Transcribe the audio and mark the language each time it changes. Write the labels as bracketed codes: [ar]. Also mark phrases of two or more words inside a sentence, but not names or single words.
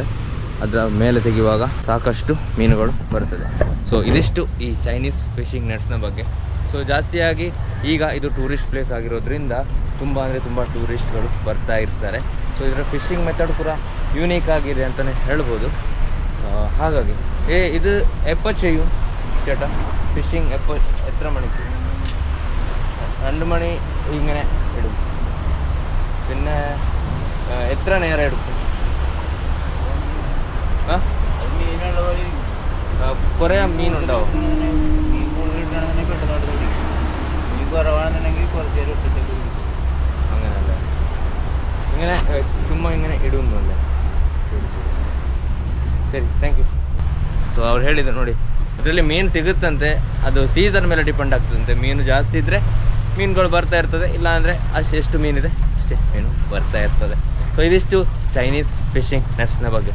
[kn] ಅದರ ಮೇಲೆ ತೆಗೆಯುವಾಗ ಸಾಕಷ್ಟು ಮೀನುಗಳು ಬರ್ತದೆ. ಸೊ ಇದಿಷ್ಟು ಈ [en] Chinese fishing nets [kn] ಬಗ್ಗೆ. ಸೊ ಜಾಸ್ತಿಯಾಗಿ ಈಗ ಇದು [en] tourist place [kn] ಆಗಿರೋದ್ರಿಂದ ತುಂಬ ಅಂದರೆ ತುಂಬ ಟೂರಿಸ್ಟ್ಗಳು ಬರ್ತಾ ಇರ್ತಾರೆ. ಸೊ ಇದರ [en] fishing method [kn] ಕೂಡ ಯೂನಿಕ್ ಆಗಿದೆ ಅಂತಲೇ ಹೇಳ್ಬೋದು. [ml] ಹಾಗಾಗಿ ഇത് എപ്പോൾ ചെയ്യും ചേട്ടാ ഫിഷിംഗ്? എത്ര മണിക്ക്? 2 മണി ഇങ്ങനെ ഇടും. പിന്നെ എത്ര നേരം എടുക്കും? കുറേ മീനുണ്ടാവും. അങ്ങനല്ലേ, ഇങ്ങനെ ചുമ്മാ ഇങ്ങനെ ഇടുന്നല്ലേ? [en] ಸರಿ, thank you. [kn] ಸೊ ಅವ್ರು ಹೇಳಿದ್ರು ನೋಡಿ, ಇದರಲ್ಲಿ ಮೀನು ಸಿಗುತ್ತಂತೆ, ಅದು ಸೀಸನ್ ಮೇಲೆ ಡಿಪೆಂಡ್ ಆಗ್ತದಂತೆ. ಮೀನು ಜಾಸ್ತಿ ಇದ್ದರೆ ಮೀನುಗಳು ಬರ್ತಾ ಇರ್ತದೆ, ಇಲ್ಲಾಂದರೆ ಎಷ್ಟು ಮೀನಿದೆ ಅಷ್ಟೇ ಮೀನು ಬರ್ತಾ ಇರ್ತದೆ. ಸೊ ಇದಿಷ್ಟು [en] Chinese fishing nets [kn] ಬಗ್ಗೆ.